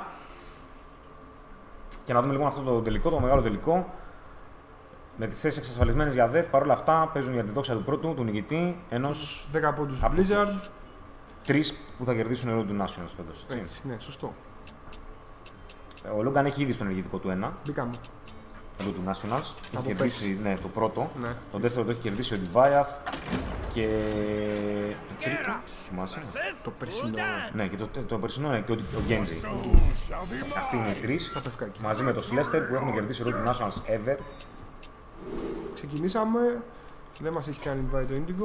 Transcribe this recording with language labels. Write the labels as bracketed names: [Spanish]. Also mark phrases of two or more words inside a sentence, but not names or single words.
[Greek] Και να δούμε λοιπόν αυτό το τελικό, το μεγάλο τελικό. Με τις θέσεις εξασφαλισμένες για δεύτερο, παρόλα αυτά παίζουν για τη δόξα του πρώτου, του νικητή, ενός 10 πόντους Blizzard. 3 που θα κερδίσουν Road to Nationals φέτος. Έτσι, ναι, σωστό. Ο Logan έχει ήδη στο ενεργητικό του 1. Μπήκαμε. Road to Nationals. Έχει κερδίσει το πρώτο. Ναι. Το δεύτερο το έχει κερδίσει ο Diviath. Και το τρίτο, θυμάσαι. Το περσινό. Ναι, και το περσινό είναι και ο Genji. Αυτοί είναι οι τρεις. Μαζί με το Celeste που έχουν κερδίσει Road to Nationals ever. Ξεκινήσαμε. Δεν μας έχει κάνει invite το Indigo.